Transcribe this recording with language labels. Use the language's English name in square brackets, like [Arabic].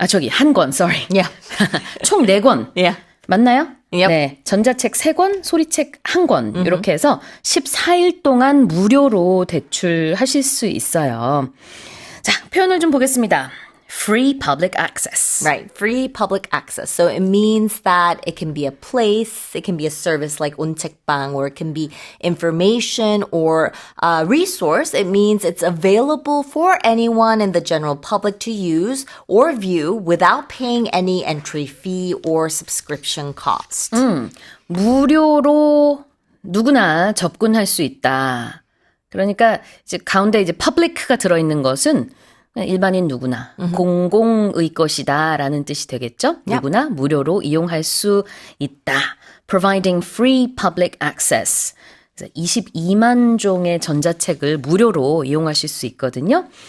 [Korean] 한 권, [English] sorry. Yeah. [Korean] 총 4권. [English] Yeah. [Korean] 맞나요? [English] Yep. [Korean] 네. 전자책 3권, 소리책 1권. 이렇게 해서 14일 동안 무료로 대출하실 수 있어요. 자, 표현을 좀 보겠습니다. [English] Free public access. Right, free public access. So it means that it can be a place, it can be a service like 온책방, or it can be information or a resource. It means it's available for anyone in the general public to use or view without paying any entry fee or subscription cost. [Korean] 무료로 누구나 접근할 수 있다. 그러니까 이제 가운데 이제 public가 들어있는 것은 일반인 누구나 공공의 것이다라는 뜻이 되겠죠? [English] Yep. [Korean] 누구나 무료로 이용할 수 있다. [English] Providing free public access. [Korean] 그래서 22만 종의 전자책을 무료로 이용하실 수 있거든요.